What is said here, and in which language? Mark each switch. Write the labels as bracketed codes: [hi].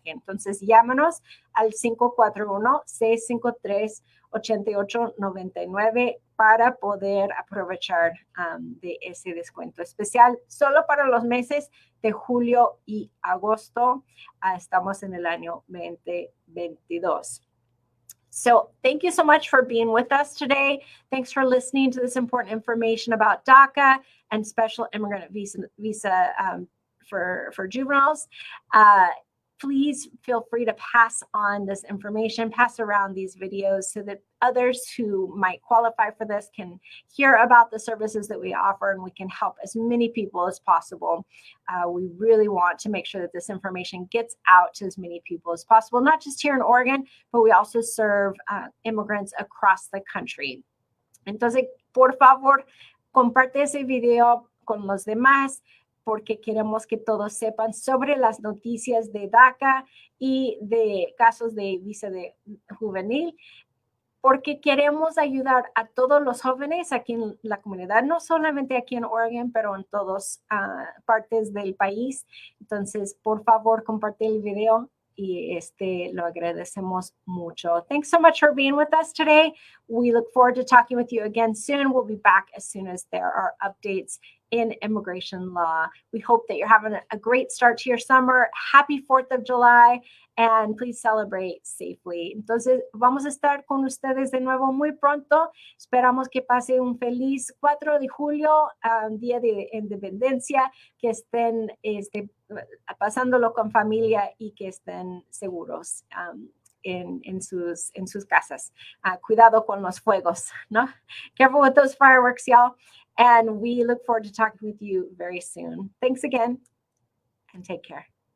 [es] Entonces, llámanos al 541-653-8899 para poder aprovechar de ese descuento especial. Solo para los meses de julio y agosto. Estamos en el año 2022. [en] So thank you so much for being with us today. Thanks for listening to this important information about DACA and special immigrant visa for juveniles. Please feel free to pass on this information, pass around these videos so that others who might qualify for this can hear about the services that we offer and we can help as many people as possible. We really want to make sure that this information gets out to as many people as possible, not just here in Oregon, but we also serve immigrants across the country. [es] Entonces, por favor, comparte ese video con los demás, porque queremos que todos sepan sobre las noticias de DACA y de casos de visa juvenil, porque queremos ayudar a todos los jóvenes aquí en la comunidad, no solamente aquí en Oregon, pero en todas partes del país. Entonces, por favor, comparte el video y lo agradecemos mucho. [en] Thanks so much for being with us today. We look forward to talking with you again soon. We'll be back as soon as there are updates in immigration law. We hope that you're having a great start to your summer. Happy 4th of July, and please celebrate safely. [es] Entonces, vamos a estar con ustedes de nuevo muy pronto. Esperamos que pase un feliz 4 de julio, Día de Independencia, que estén pasándolo con familia y que estén seguros en sus casas. Cuidado con los fuegos, ¿no? [en] Careful with those fireworks, y'all. And we look forward to talking with you very soon. Thanks again, and take care.